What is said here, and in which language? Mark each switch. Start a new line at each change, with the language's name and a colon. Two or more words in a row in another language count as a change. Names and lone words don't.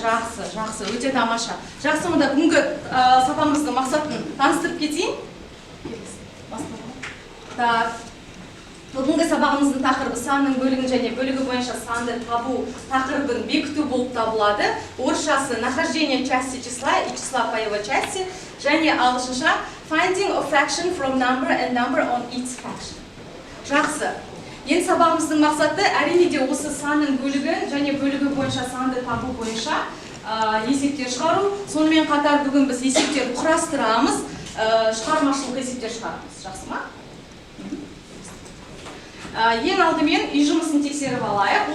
Kazakh: Жақсы, жақсы, өте тамаша. Жақсы, мұнда бүгінгі сабағымыздың мақсатын таныстырып кетейін. Так. Бүгінгі сабағымыздың тақырыбы санның бөлігін және бөлігі бойынша санды табу тақырыбын бекіту болып табылады.
Russian: Орысшасы нахождение части числа и числа по его части,
Kazakh: және ағылшынша
English: finding a fraction from number and number on its fraction.
Kazakh: Жақсы. Енді сабағымыздың мақсаты әрине де осы санның бөлігін және бөлігі бойынша санды табу бойынша есептер шығару. Сонымен қатар бүгін біз есептер құрастырамыз, шығармашылық есептер шығарамыз. Жақсы ма? Ең алдымен үй жұмысын тексеріп алайық.